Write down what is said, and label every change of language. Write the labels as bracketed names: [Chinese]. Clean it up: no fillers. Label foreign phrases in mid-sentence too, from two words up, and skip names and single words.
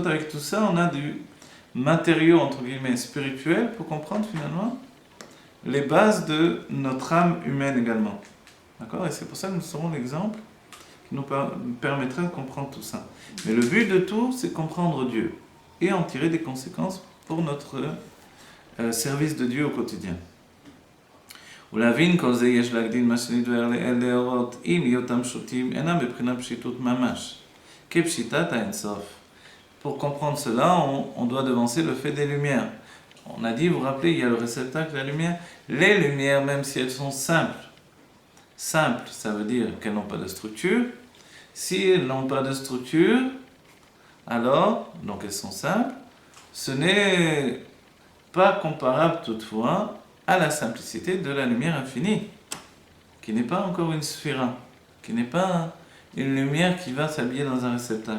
[French] Avec tout ça, on a du matériau, entre guillemets, spirituel, pour comprendre finalement les bases de notre âme humaine également. D'accord? Et c'est pour ça que nous serons l'exemple qui nous permettra de comprendre tout ça. Mais le but de tout, c'est comprendre Dieu et en tirer des conséquences pour notre service de Dieu au quotidien. [Hebrew] ולהבין כל זה יש להקדים מה שנתבהר לאל להורות אם היותם פשוטים אינם בבחינת פשיטות ממש כפשיטת האין סוף. [French] Pour comprendre cela, on doit devancer le fait des lumières. On a dit, vous vous rappelez, il y a le réceptacle de la lumière. Les lumières, même si elles sont simples, ça veut dire qu'elles n'ont pas de structure. Si elles n'ont pas de structure, alors, donc elles sont simples, ce n'est pas comparable toutefois à la simplicité de la lumière infinie, qui n'est pas encore une sphira, qui n'est pas une lumière qui va s'habiller dans un réceptacle.